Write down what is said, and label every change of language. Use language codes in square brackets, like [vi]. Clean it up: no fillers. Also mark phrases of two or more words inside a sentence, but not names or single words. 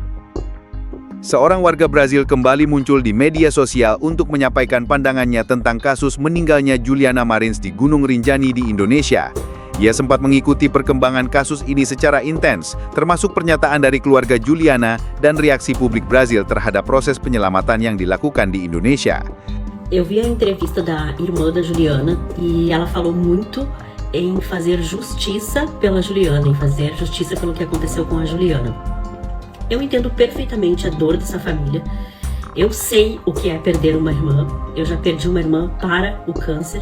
[id] Seorang warga Brazil kembali muncul di media sosial untuk menyampaikan pandangannya tentang kasus meninggalnya Juliana Marins di Gunung Rinjani di Indonesia. Ia sempat mengikuti perkembangan kasus ini secara intens, termasuk pernyataan dari keluarga Juliana dan reaksi publik Brazil terhadap proses penyelamatan yang dilakukan di Indonesia. [pt] Eu vi a entrevista da irmã da Juliana e ela falou muito em fazer justiça pela Juliana, em fazer justiça pelo que aconteceu com a Juliana. Eu entendo perfeitamente a dor dessa família. Eu sei o que é perder uma irmã. Eu já perdi uma irmã para o câncer.